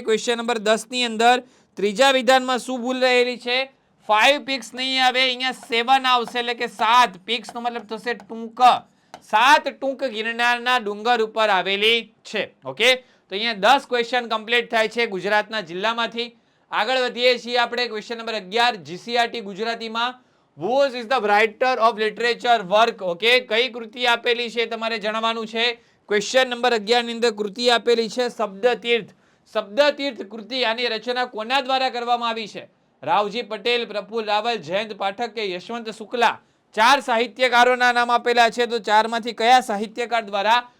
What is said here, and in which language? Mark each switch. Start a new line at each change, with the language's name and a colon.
Gujarati: Question number 10 ની અંદર ત્રીજા વિધાનમાં શું ભૂલ રહેલી છે? 5 પીક્સ નહીં આવે, અહીંયા 7 આવશે. એટલે કે 7 પીક્સ નો મતલબ થશે ટૂંક. 7 ટૂંક ગિરનારના ડુંગર ઉપર આવેલી છે. ઓકે, તો અહીંયા 10 ક્વેશ્ચન કમ્પ્લીટ થાય છે ગુજરાતના જિલ્લામાંથી. આગળ વધીએ છીએ આપણે. ક્વેશ્ચન નંબર 11 જીસીઆરટી ગુજરાતીમાં.
English: Who is the writer of literature work?
Gujarati: Okay, કઈ કૃતિ આપેલી છે તમારે જણાવવાનું છે. ક્વેશ્ચન નંબર 11 ની અંદર કૃતિ આપેલી છે શબ્દતીર્થ. શબ્દતીર્થ કૃતિ, આની રચના કોના દ્વારા કરવામાં આવી છે? રાવજી પટેલ, પ્રફુલ્લ રાવલ, જયંત પાઠક કે યશવંત શુક્લા? 4 સાહિત્યકારોના નામ આપેલા છે, તો 4 માંથી કયા સાહિત્યકાર દ્વારા?